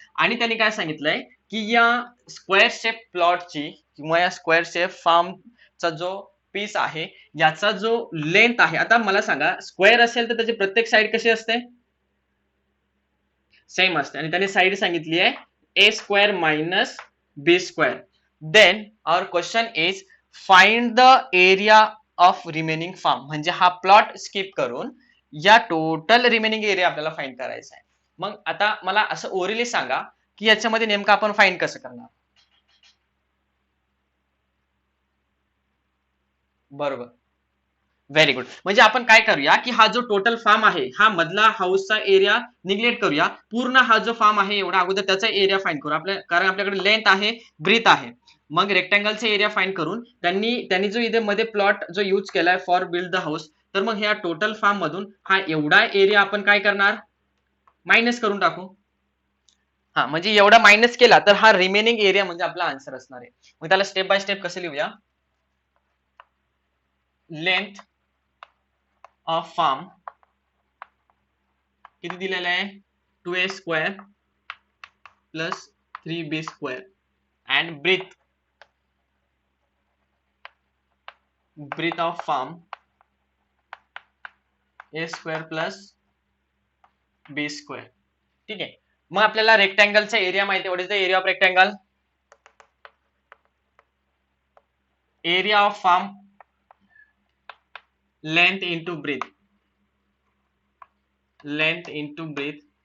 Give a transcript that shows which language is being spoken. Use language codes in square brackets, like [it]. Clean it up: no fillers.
[mr] आणि त्यांनी काय सांगितलंय की या स्क्वेअर शेप प्लॉटची किंवा या स्क्वेअर शेप फार्मचा जो पीस आहे याचा जो लेंथ आहे, आता मला सांगा स्क्वेअर असेल तर त्याची प्रत्येक साइड कशी असते, सेम असते. आणि त्याने साइड सांगितली आहे ए square minus B square. [en] Then our question is find the area of remaining farm. [mr] म्हणजे हा प्लॉट स्किप करून या टोटल रिमेनिंग एरिया आपल्याला फाइंड करायचा आहे. मग आता मला असं ओरली सांगा की याच्यामध्ये नेमकं आपण फाइंड कसं करणार. बरोबर, व्हेरी गुड. म्हणजे आपण काय करूया की हा जो टोटल फार्म आहे, हा मधला हाऊसचा एरिया निग्लेक्ट करूया. पूर्ण हा जो फार्म आहे एवढा अगोदर त्याचा एरिया फाइंड करू आपल्या, कारण आपल्याकडे लेंथ आहे, ब्रीथ आहे. मग रेक्टँगलचा एरिया फाइंड करून त्यांनी जो इथे मध्ये प्लॉट जो यूज केलाय [en] for build the house, [mr] तर मग ह्या टोटल फार्म मधून हा एवढा एरिया आपण काय करणार, मायनस करून टाकू. हा म्हणजे एवढा मायनस केला तर हा रिमेनिंग एरिया म्हणजे आपला आन्सर असणार आहे. मग त्याला स्टेप बाय स्टेप कसं लिहूया. लेंथ ऑफ फार्म किती दिलेलं आहे, 2a square plus 3b square. [en] And breath of farm a square plus b square. [mr] ठीक आहे. मग आपल्याला रेक्टँगलचा एरिया माहिती आहे. [en] what is the area of rectangle, [mr] area of form length into breath, length into breath.